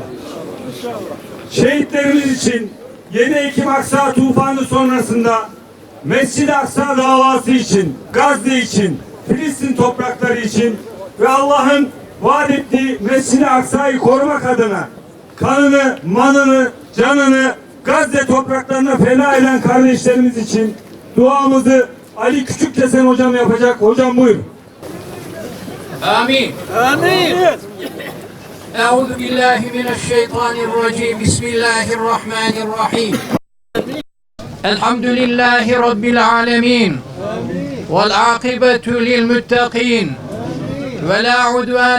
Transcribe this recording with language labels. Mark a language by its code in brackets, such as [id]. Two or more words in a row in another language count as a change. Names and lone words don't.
[tr] Şehitlerimiz için 7 Ekim Aksa tufanı sonrasında Mescid-i Aksa davası için, Gazze için, Filistin toprakları için ve Allah'ın vaat ettiği Mescid-i Aksa'yı korumak adına kanını, manını, canını Gazze topraklarına feda eden kardeşlerimiz için duamızı Ali Küçükkesen hocam yapacak. Hocam buyurun. [ar] آمين [tr] Amin. [ar] أعوذ بالله من الشيطان الرجيم بسم الله الرحمن الرحيم الحمد لله رب العالمين والعاقبة للمتقين ولا عدوان